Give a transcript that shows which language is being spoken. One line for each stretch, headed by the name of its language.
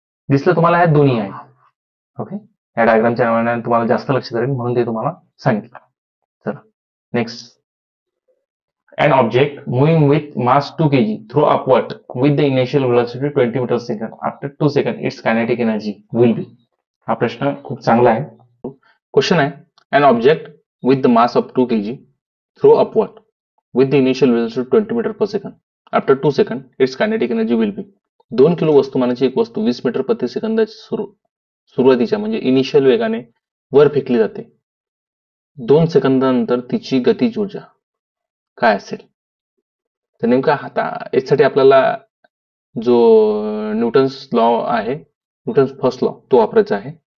Marathi: दिसलं तुम्हाला, ह्या दोन्ही आहे. ओके. या डायग्रामच्या नावाने तुम्हाला जास्त लक्ष करेल म्हणून ते तुम्हाला सांगितलं. चला next.
English: An object moving with mass 2 kg throw upward with the initial velocity 20 meters per second. After 2 seconds, its kinetic energy will be.
Marathi: हा प्रश्न खूप चांगला आहे.
English: Question आहे, an object with the mass of 2 kg throw upward with the initial velocity 20 metre per second. After 2 second its kinetic energy will be.
Marathi: 2 kilo वस्तुमानाची एक वस्तू 20 metre प्रति सेकंदाच्या सुरुवातीच्या म्हणजे इनिशियल वेगाने वर फेकली जाते. 2 सेकंदानंतर तिची गतीज ऊर्जा काय असेल? तर नेमका आता यासाठी आपल्याला जो न्यूटन्स लॉ आहे, न्यूटन्स फर्स्ट लॉ, तो वापरायचा आहे.